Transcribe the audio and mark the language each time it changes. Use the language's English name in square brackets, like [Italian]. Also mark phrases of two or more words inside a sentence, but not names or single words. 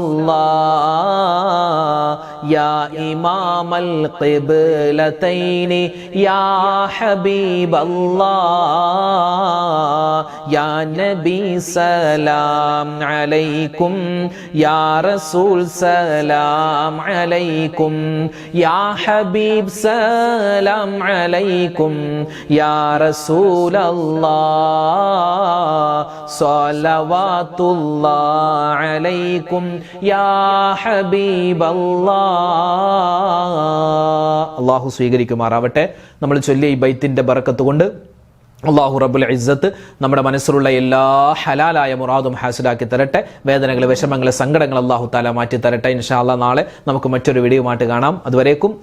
[Arabic] الله يا إمام القبلتين يا حبيب الله يا نبي سلام عليكم يا رسول سلام عليكم يا حبيب سلام عليكم يا رسول الله صلوات الله عليكم يا حبيب الله [Malayalam] അല്ലാഹു സ്വീകരിക്കുമാറാവട്ടെ. നമ്മൾ ചൊല്ലിയ ഈ ബൈത്തിന്റെ ബറക്കത്ത് കൊണ്ട് [Arabic] الله رب العزة [Malayalam] നമ്മുടെ മനസ്സിലുള്ള എല്ലാ ഹലാലായ മുറാദും ഹാസിലാക്കി തരട്ടെ. വേദനകൾ, വിഷമങ്ങൾ, സങ്കടങ്ങൾ [Arabic] الله تعالى [Malayalam] മാറ്റി തരട്ടെ. [Arabic] إن شاء الله [Malayalam] നാളെ നമുക്ക് മറ്റൊരു വീഡിയോയുമായിട്ട് കാണാം.